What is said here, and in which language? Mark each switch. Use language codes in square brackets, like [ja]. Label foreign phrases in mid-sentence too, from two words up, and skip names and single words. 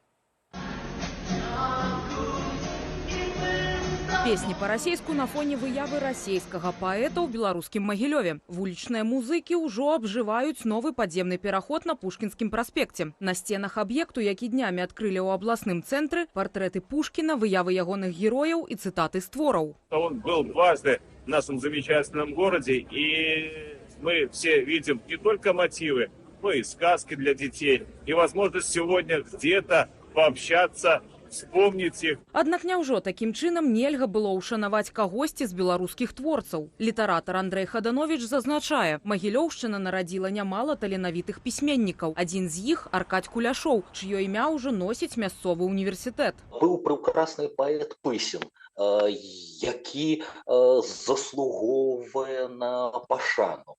[be] Песні па-расейску на фоне выявы расійскага паэта ў беларускім Магілёве. Вулічныя музыкі ўжо абжываюць новы падземны пераход на Пушкінскім праспекце. На сценах аб'екту, які днямі адкрылі ў абласным цэнтры, партрэты Пушкіна, выявы ягоных герояў і цытаты з твораў. [ru] Он был дважды в нашем замечательном городе, и мы все видим не только мотивы, но и сказки для детей. И возможность сегодня где-то пообщаться, вспомнить их. [be] Аднак няўжо такім чынам нельга было ўшанаваць кагосьці з беларускіх творцаў. Літаратар Андрэй Хадановіч зазначае, Магілёўшчына нарадзіла нямала таленавітых пісьменнікаў. Адзін з іх – Аркадь Куляшоў, чыё імя ўжо носіць мясцовы універсітэт. Быў прекрасны паэт Пысін, які заслугоўвае на пашану.